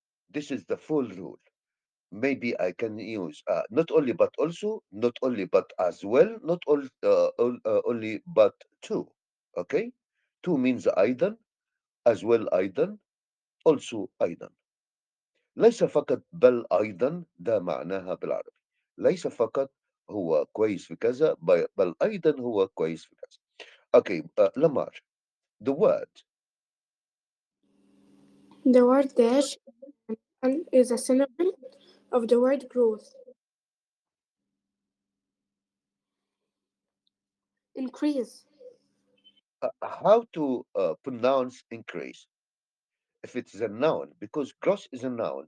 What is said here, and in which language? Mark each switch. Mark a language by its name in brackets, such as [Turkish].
[English] This is the full rule. Maybe I can use not only but also, not only but as well, not only but two. Okay? Two means [Arabic] أيضا, [English] as well أيضا, also أيضا. [Arabic] ليس فقط بل أيضا ده معناها بالعربي. ليس فقط هو كويس في كذا بل أيضا هو كويس في كذا. [English] Okay, Lamar, the word the word dash and is a synonym of the word growth. Increase. how to pronounce increase if it's a noun, because gross is a noun.